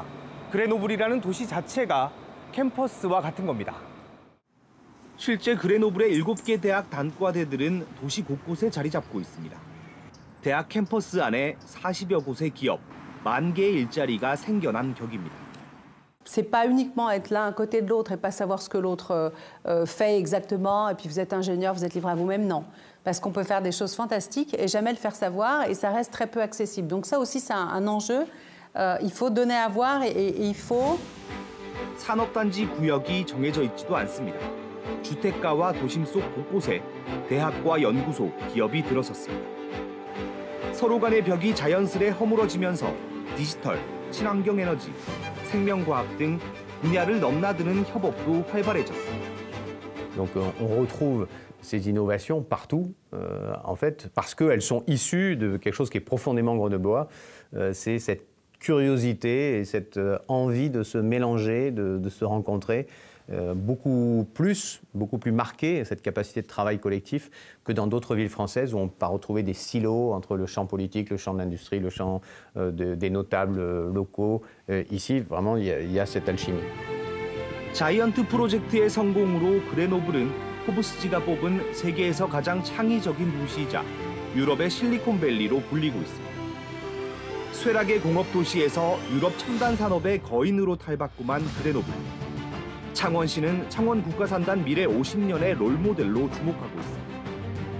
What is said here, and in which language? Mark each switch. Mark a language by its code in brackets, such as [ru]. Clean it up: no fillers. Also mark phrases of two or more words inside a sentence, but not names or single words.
[ko] 그레노블이라는 도시 자체가 캠퍼스와 같은 겁니다. 실제 그레노블의 7개 대학 단과대들은 도시 곳곳에 자리 잡고 있습니다. 대학 캠퍼스 안에 40여 곳의 기업, 10,000개의 일자리가 생겨난 격입니다. [fr] C'est pas uniquement être l'un à côté de l'autre et pas savoir ce que l'autre fait exactement et puis vous êtes ingénieur, vous êtes livré à vous-même, non. Parce qu'on peut faire des choses fantastiques et jamais le faire savoir et ça reste très peu accessible. Donc ça aussi c'est un enjeu. Il faut donner à voir et il faut... [ko] 산업단지 구역이 정해져 있지도 않습니다. 주택가와 도심 속 곳곳에 대학과 연구소, 기업이 들어섰습니다. 서로 간의 벽이 자연스레 허물어지면서 디지털, 친환경 에너지, 생명과학 등 분야를 넘나드는 협업도 활발해졌습니다. [fr] Donc on retrouve ces innovations partout, en fait, parce qu'elles sont issues de quelque chose qui est profondément grenoblois, c'est cette curiosité et cette envie de se mélanger, de se rencontrer, beaucoup plus marquée, cette capacité de travail collectif, que dans d'autres villes françaises où on peut retrouver des silos entre le champ politique, le champ de l'industrie, le champ des notables locaux. Ici, vraiment, il y a cette alchimie. [ko] 자이언트 프로젝트의 성공으로 그레노블은 포브스지가 뽑은 세계에서 가장 창의적인 도시이자 유럽의 실리콘밸리로 불리고 있습니다. 쇠락의 공업 도시에서 유럽 첨단 산업의 거인으로 탈바꿈한 그레노블. 창원시는 창원 국가산단 미래 50년의 롤모델로 주목하고 있습니다.